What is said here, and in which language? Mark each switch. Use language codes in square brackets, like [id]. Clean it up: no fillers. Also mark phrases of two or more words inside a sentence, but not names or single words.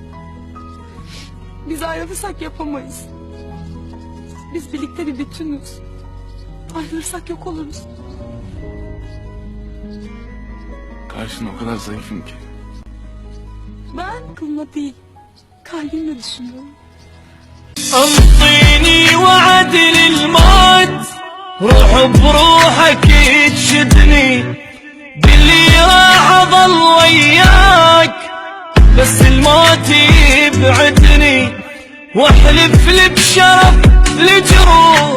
[tr] Biz ayrılırsak yapamayız. Biz birlikte bir bütünüz. Ayrılırsak yok oluruz. Karşında o kadar zayıfım ki. Ben kılma değil, kalbimle düşünüyorum. [ar] انطيني وعد للموت، روح بروحك تشدني، باللي راح اظل وياك بس الموت يبعدني، واحلف لي بشرف لجروح